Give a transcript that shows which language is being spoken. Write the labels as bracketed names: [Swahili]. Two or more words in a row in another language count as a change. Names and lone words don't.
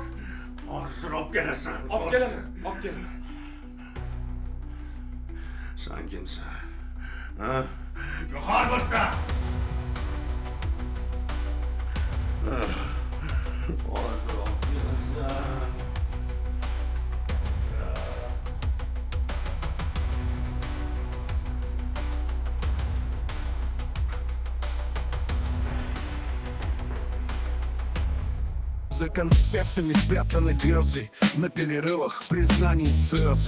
[Uzbek] Hozir olib kelasan. Olib kelaman. Olib kelaman. Sen kimsan? Ha? Yo'qol bu yerda! Hozir olib kelasan. [Russian] За конспектами спрятаны грезы, на перерывах признаний слезы.